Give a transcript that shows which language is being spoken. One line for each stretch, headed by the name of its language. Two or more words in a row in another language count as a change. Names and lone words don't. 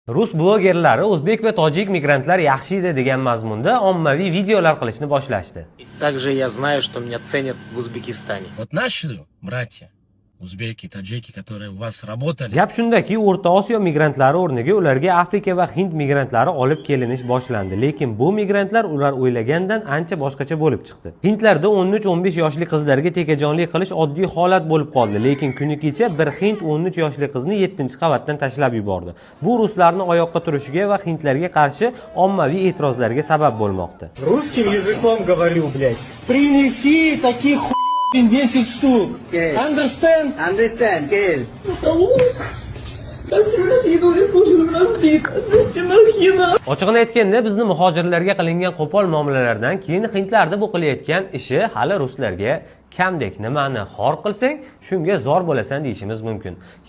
Uzbek: Rus blogerlari o'zbek va tojik migrantlar yaxshi edi degan mazmunda ommaviy videolar qilishni boshlashdi.
Russian: Также я знаю, что меня ценят в Узбекистане. Вот наши братья, узбеки, таджики, которые у вас работали.
Uzbek: Gap shundaki, O'rta Osiyo migrantlari o'rniga ularga Afrika va Hind migrantlari olib kelinish boshlandi. Lekin bu migrantlar ular o'ylagandan ancha boshqacha bo'lib chiqdi. Hindlarda 13-15 yoshli qizlarga tekajonlik qilish oddiy holat bo'lib qoldi. Lekin kuni kecha bir hind 13 yoshli qizni 7-qavatdan tashlab yubordi. Bu ruslarni oyoqqa turishiga va hindlarga qarshi ommaviy e'tirozlarga sabab bo'lmoqda.
Russian: Русским языком говорю, блядь. Принеси таких 10 штук.
English: Understand? Understand, Gail.
Uzbek: Ochig'ini aytganda, bizni muhojirlarga qilingan qo'pol muomalalardan keyin hindlarda bu qilayotgan ishi hali ruslarga kamdek. Nimani xor qilsang, shunga zor bo'lasan deyishimiz mumkin.